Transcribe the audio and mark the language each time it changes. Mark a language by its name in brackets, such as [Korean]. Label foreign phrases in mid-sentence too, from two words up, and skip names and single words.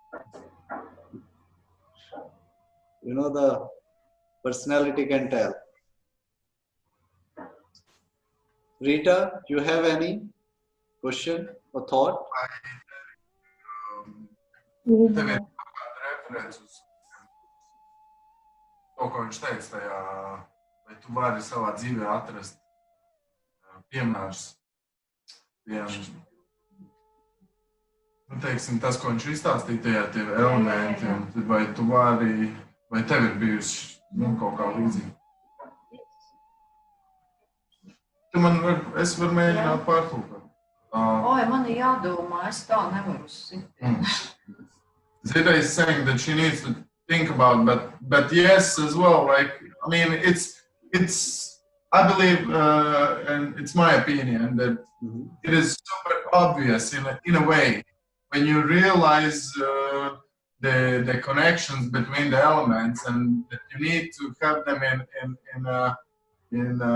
[English] You know, the personality can tell. Rita, you have any question or thought? [Latvian] To, ko viņš teica tajā, vai tu vari savā dzīvē atrast piemērus, teiksim, tas, ko viņš izstāstīja, tajā tie elementi, un vai tu vari, vai tev ir bijusi kaut kā līdzīga? Es varu mēģināt pārtulkot. Oi, man ir jādomā, es tā nevaru sitien. [English] Zita is saying that she needs to think about, but yes, as well. Like, I mean, it's I believe, and it's my opinion that it is super obvious in a way when you realize the connections between the elements, and that you need to have them in